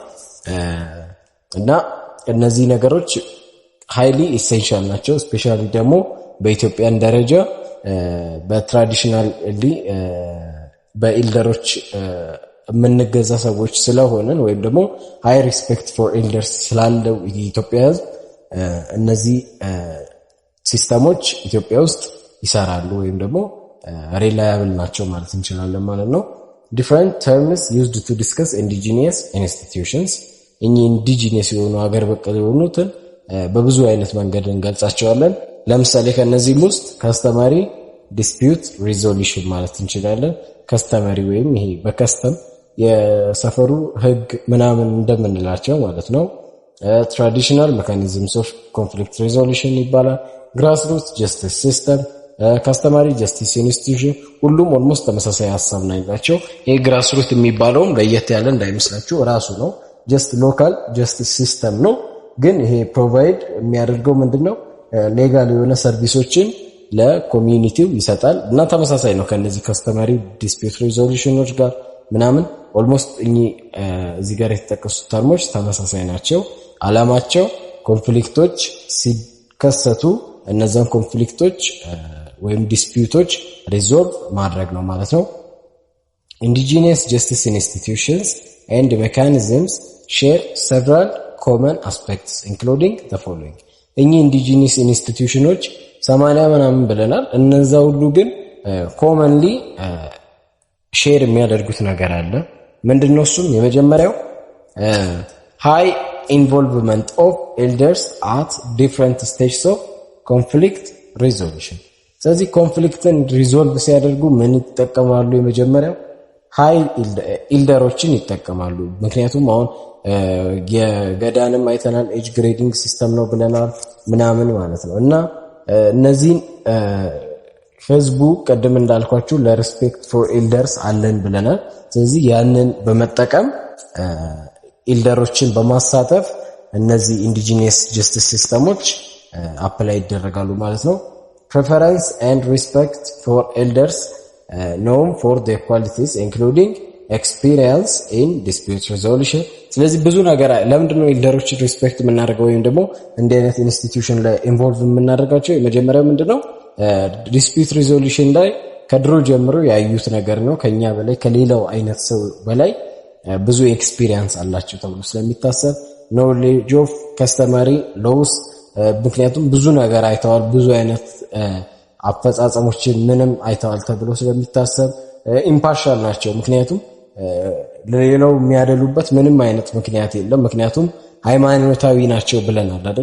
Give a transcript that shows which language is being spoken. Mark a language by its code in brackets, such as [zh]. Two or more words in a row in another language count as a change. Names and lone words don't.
[am] እና እነዚህ ነገሮች [en] highly essential [am] ናቸው። ስፔሻሊ ደግሞ በኢትዮጵያን ደረጃ በትራዲሽናሊ በኢልደሮች የምንገዛ ሰዎች ስለሆነን ወይም ደግሞ [en] high respect for elders [am] ስላለው የኢትዮጵያ ህዝብ እነዚህ ሲስተሞች ኢትዮጵያ ውስጥ ይሰራሉ ወይም ደግሞ ሪላያብል ናቸው ማለት እንችላለን ማለት ነው። different [en] terms used to discuss indigenous institutions [am] indigenous የሆኑ ሀገር በቀል የሆኑትን በብዙ አይነት መንገድ እንገልጻቸዋለን። ለምሳሌ ከነዚህ ውስጥ [en] customary dispute resolution [am] ማለት እንችላለን። customary ወይም ይሄ በከስተም የሰፈሩ ህግ ምናምን እንደምንላቸው ማለት ነው። [en] traditional mechanisms of conflict resolution ይባላል። grassroots justice system customary justice institution [am] ሁሉም ኦልሞስት ተመሳሳይ ሐሳብ ነው ያላቸው። ይሄ ግራስሩት የሚባለውም ለየት ያለ እንዳይመስላችሁ ራሱ ነው። [en] just local justice system [am] ነው። ግን ይሄ ፕሮቫይድ የሚያደርገው ምንድነው ሌጋል የሆነ ሰርቪሶችን ለኮሚኒቲው ይሰጣል እና ተመሳሳይ ነው ከነዚህ [en] customary dispute resolutions [am] ጋር ምናምን ኦልሞስት እዚህ ጋር የተጠቀሱት ተርሞች ተመሳሳይ ናቸው። አላማቸው ኮንፍሊክቶች ሲከሰቱ እነዛን ኮንፍሊክቶች ወይም ዲስፒዩቶች ሪዞልቭ ማድረግ ነው ማለት ነው። [en] indigenous justice institutions and mechanisms share several common aspects including the following. [am] ኢንዲጂነስ ኢንስቲትዩሽኖች 80 ምናምን ብለናል። እነዛ ሁሉ ግን [en] commonly share [am] የሚያደርጉት ነገር አለ። ምንድነው እሱም? [en] የመጀመሪያው high involvement of elders at different stages of conflict resolution. [am] ስለዚህ ኮንፍሊክትን ሪዞልቭ ሲያደርጉ ምን ይጠቀማሉ? የመጀመሪያው ሃይ ኢልደሮችን ይጠቀማሉ። ምክንያቱም አሁን የገዳንም አይተናል [en] age grading system [am] ነው ብለናል ምናምን ማለት ነው እና እነዚህን ህዝቡ ቀደም እንዳልኳችሁ [en] respect for elders [am] አለን ብለናል። ስለዚህ ያንን በመጠቀም ኢልደሮችን በማሳተፍ እነዚህ [en] indigenous justice systems [am] አፕላይ ይደረጋሉ ማለት ነው። [en] preference and respect for elders known for their qualities including experience in dispute resolution. [am] ስለዚህ ብዙ ነገር ለምንድነው ኤልደሮችን ሪስፔክት የምናደርገው ወይም ደግሞ እንደ አይነት ኢንስቲትዩሽን ላይ ኢንቮልቭ የምናደርጋቸው? የመጀመሪያው ምንድነው ዲስፒዩት ሪዞሉሽን ላይ ከድሮ ጀምሮ ያዩት ነገር ነው። ከኛ በላይ ከሌላው አይነት ሰው በላይ ብዙ ኤክስፒሪየንስ አላቸው ተብሎ ስለሚታሰብ [en] knowledge of customary laws [am] ምክንያቱም ብዙ ነገር አይተዋል፣ ብዙ አይነት አፈጻጸሞችን ምንም አይተዋል ተብሎ ስለሚታሰብ ኢምፓርሻል ናቸው። ምክንያቱም ለሌላው የሚያደሉበት ምንም አይነት ምክንያት የለም። ምክንያቱም ሃይማኖታዊ ናቸው ብለናል አይደል?